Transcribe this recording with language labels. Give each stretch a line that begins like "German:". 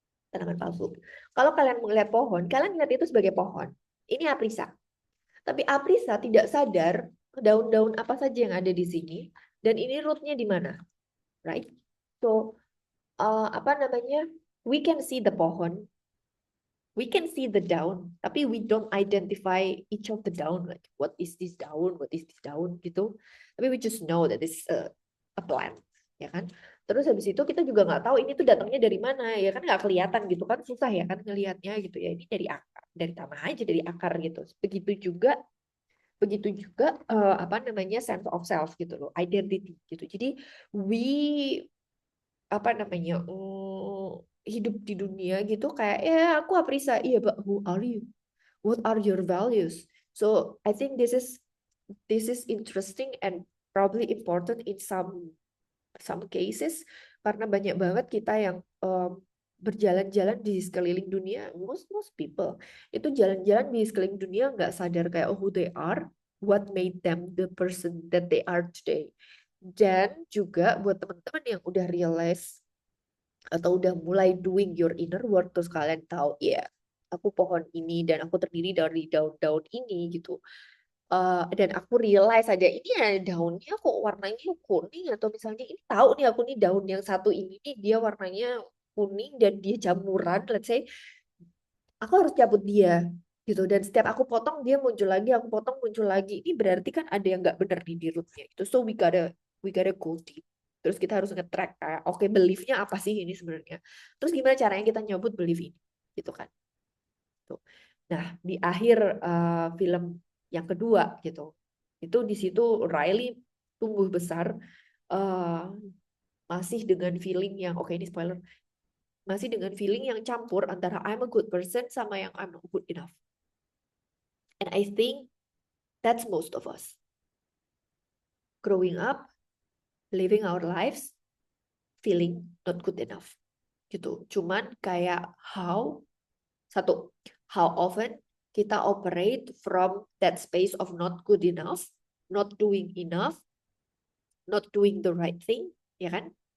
Indonesian: tanaman palsu, kalau kalian melihat pohon, kalian lihat itu sebagai pohon, ini aprisa, tapi aprisa tidak sadar daun-daun apa saja yang ada di sini, dan ini rootnya di mana, right? So, apa namanya?
English: We can see the pohon, we can see the daun,
Indonesian: tapi
English: we don't identify each of the daun. Like, what is this daun? What is this daun? Gitu.
Indonesian: Tapi
English: we just know that this is a plant,
Indonesian: ya kan? Terus habis itu kita juga nggak tahu ini tuh datangnya dari mana, ya kan nggak kelihatan gitu kan, susah ya kan ngelihatnya gitu ya. Ini dari akar, dari tanah aja, dari akar gitu. Begitu juga apa namanya sense of self gitu loh, identity gitu. Jadi we apa namanya hidup di dunia gitu kayak ya aku aprisa, iya
English: but who are you, what are your values? So I think this is interesting and probably important in some cases,
Indonesian: karena banyak banget kita yang berjalan-jalan di sekeliling dunia, most people itu jalan-jalan di sekeliling dunia nggak sadar kayak
English: who they are, what made them the person that they are today.
Indonesian: Dan juga buat teman-teman yang udah realize atau udah mulai doing your inner work, terus kalian tahu ya aku pohon ini dan aku terdiri dari daun-daun ini gitu. Dan aku realize aja ini ya daunnya kok warnanya kuning, atau misalnya ini tahu nih aku nih daun yang satu ini nih dia warnanya kuning dan dia jamuran, let's say aku harus cabut dia gitu, dan setiap aku potong dia muncul lagi, aku potong muncul lagi, ini berarti kan ada yang nggak benar nih di rootnya itu,
English: so we gotta go deep.
Indonesian: Terus kita harus nge-track kayak oke, beliefnya apa sih ini sebenarnya, terus gimana caranya kita nyebut belief ini gitu kan. Tuh. Nah, di akhir film yang kedua gitu, itu di situ Riley tumbuh besar, uh, masih dengan feeling yang oke, ini spoiler, masih dengan feeling yang campur antara
English: I'm a good person
Indonesian: sama yang
English: I'm not good enough. And I think that's most of us. Growing up, living our lives, feeling not good enough. Gitu.
Indonesian: Cuman kayak how often kita operate from that space of
English: not good enough, not doing enough, not doing the right thing,
Indonesian: ya kan?